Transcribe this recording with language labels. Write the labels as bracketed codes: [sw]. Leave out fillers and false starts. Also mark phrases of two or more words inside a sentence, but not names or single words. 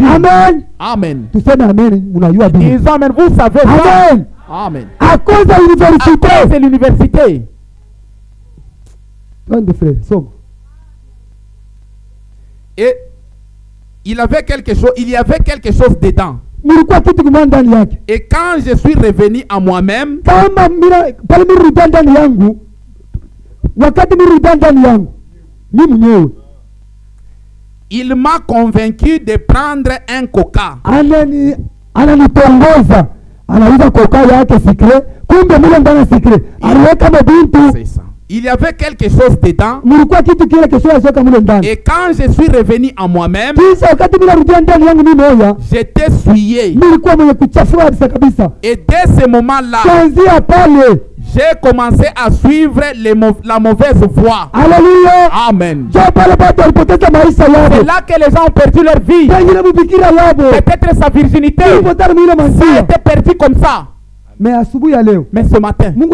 [fr] Amen. Amen. Ils amen. Vous savez ça. Amen. À cause de l'université. Et il y avait quelque chose dedans. [sw] Mulikuwa kitu kimoja ndani yake. [fr] Et quand je suis revenu à moi-même, [sw] Kama pale mirudia ndani yangu, wakati mirudia ndani yangu, mimi mwenyewe [fr] il m'a convaincu de prendre un coca. [sw] Ananitongoza, anauza coca yake secret, kumbe mule ndani secret aliweka mabintu. [fr] C'est ça. Il y avait quelque chose dedans. [sw] Mulikuwa kitu kile kesho yasoka mule ndani. [fr] Et quand je suis revenu à moi-même, [sw] kisha wakati mimi narudia ndani yangu mimi moja, [fr] j'étais souillé. [sw] Nilikuwa mwenye kuchafua kabisa. [fr] Et dès ce moment-là, [sw] kuanzia pale [fr] j'ai commencé à suivre la mauvaise voie. Alléluia. Amen. C'est là que les gens ont perdu leur vie. Peut-être sa virginité. Ça a été perdu comme ça. Mais ce matin, Dieu